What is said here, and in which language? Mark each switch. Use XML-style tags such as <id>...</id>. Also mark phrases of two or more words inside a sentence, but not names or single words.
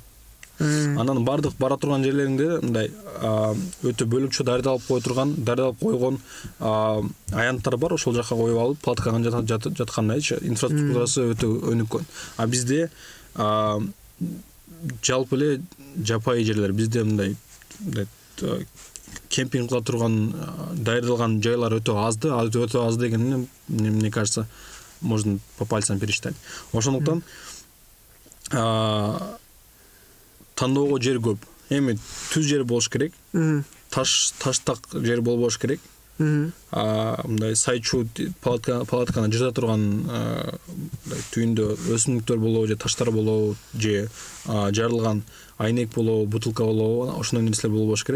<ky>Анан бардык бара турган жерлериңде мындай өтө бөлүкчө дарыдалып койгон аянттар бар, ошол жака коюп алып палаткага жаткандайчы. Инфраструктурасы өтө өнүккөн. Бизде жалпы эле жапай жерлер, бизде мындай кемпинг кыла турган дайырдалган жайлар өтө азды. Өтө аз дегенде,</ky> <ru>мне кажется, можно по пальцам пересчитать.</ru> <ky>Ошондуктан тандоого жер көп. Эми түз жер болуш керек. Таштак жер болбош керек. Мындай сайчу палатканы жырта турган түйүндө өсүмдүктөр болобу же таштар болобу же жарылган айнек болобу, бутылка болобу, ошондой нерселер болбош керек.</ky>